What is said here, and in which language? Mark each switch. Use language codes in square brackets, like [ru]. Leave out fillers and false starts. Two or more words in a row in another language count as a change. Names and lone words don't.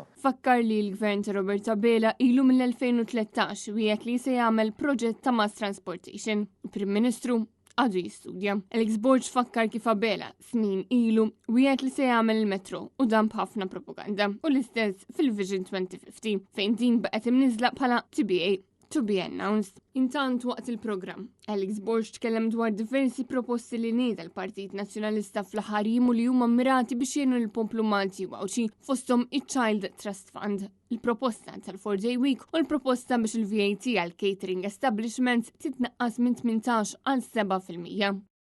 [mt] Fakkar li l-Gvern ta' Roberta Bela ilu mill-2013 wieħed li se jagħmel proġett ta' [en] mass transportation. [mt] Il-Prim Ministru għadu jistudja. L-istudji fakkar kif Bela snin ilu wieħed li se jagħmel il-metro u dan b'ħafna propaganda. U l-istess fil-Vision 2050 fejn din baqgħet imniżla bħala TBA. [en] To be announced. [mt] Intant waqt il-programm, l-istudji tkellem dwar diversi proposti li nieda l-Partit Nazzjonalista fl-aħħar jiem li huma mirati biex jgħinu l-poplu Malti u Awċi fosthom il-Child Trust Fund, il-proposta tal- [en] 4-day week [mt] u l-proposta biex il-VAT għal [en] catering establishments [mt] titnaqqas minn 18 għal 7%.